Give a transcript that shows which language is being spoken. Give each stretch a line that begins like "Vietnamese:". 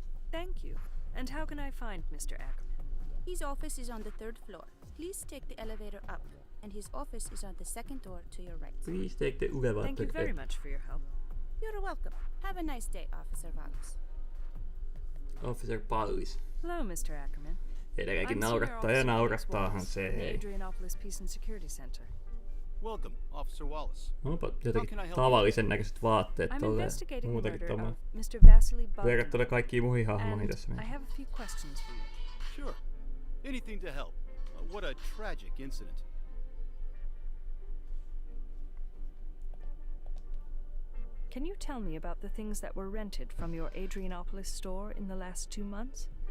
English: Thank you. And how can I find Mr. Ackerman? His office is on the 3rd floor. Please take the elevator up, and his office is on the 2nd door to your right. Please take the elevator. Thank you very much for your help. You're welcome. Have a nice day, Officer Wallace. Officer Pallis. Hello, Mr. Ackerman.
Finnish: Edelleenkin naurattaa ja naurattaahan se, hei.
English: Adrianopolis Peace and Security Center. Welcome, Officer Wallace.
Finnish: Onpa jotenkin tavallisen näköiset vaatteet tolleen. Muutenkin tommoinen. Verrattuna kaikkiin muihin hahmoihin tässä.
English: I have a few questions for you. Sure. Anything to help. What a tragic incident. Can you tell me about the things that were rented from your Adrianopolis store in the last 2 months?